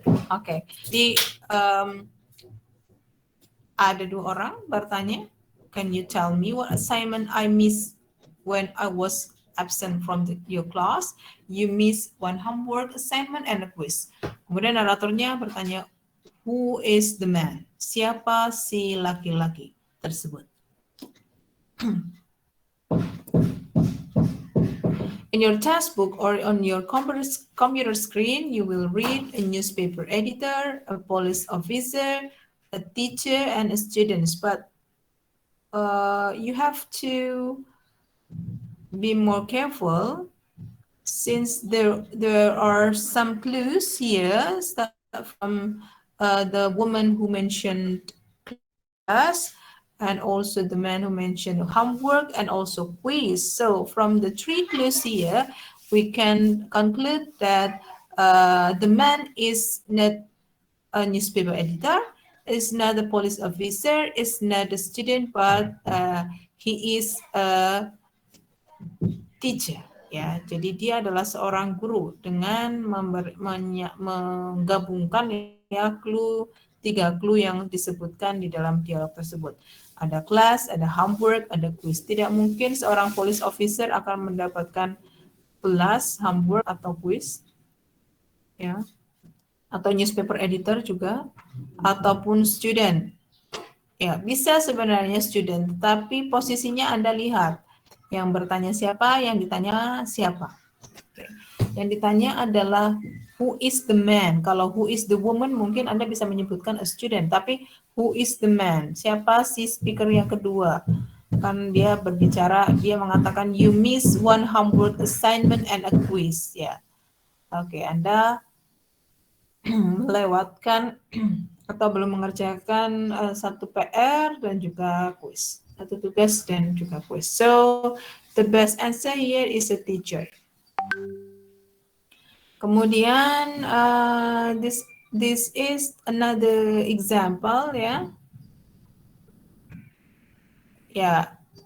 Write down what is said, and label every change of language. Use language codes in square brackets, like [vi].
[id] Oke, di ada dua orang bertanya, [en] can you tell me what assignment I missed when I was absent from your class? You miss one homework assignment and a quiz. [id] Kemudian naratornya bertanya, [en] who is the man? [id] Siapa si laki-laki tersebut? [en] In your textbook or on your computer screen, you will read a newspaper editor, a police officer, a teacher, and a student. But you have to be more careful since there are some clues here from the woman who mentioned class, and also the man who mentioned homework and also quiz. So from the three clues here, we can conclude that the man is not a newspaper editor, is not a police officer, is not a student, but he is a teacher. [id] Ya, jadi dia adalah seorang guru dengan menggabungkan ya tiga clue yang disebutkan di dalam dialog tersebut. Ada kelas, ada homework, ada quiz. Tidak mungkin seorang police officer akan mendapatkan kelas, homework, atau quiz. Ya. Atau newspaper editor juga, ataupun student. Ya, bisa sebenarnya student, tapi posisinya Anda lihat. Yang bertanya siapa, yang ditanya siapa. Yang ditanya adalah [en] who is the man. [id] Kalau [en] who is the woman [id] mungkin Anda bisa menyebutkan [en] a student, [id] tapi [en] who is the man? [id] Siapa si speaker yang kedua? Kan dia berbicara, dia mengatakan [en] you miss one homework assignment and a quiz. [id] Ya, oke, Anda melewatkan atau belum mengerjakan satu PR dan juga kuis, satu tugas dan juga kuis. [en] So the best answer here is a teacher. [id] Kemudian [en] this is another example ya. [id] Ya.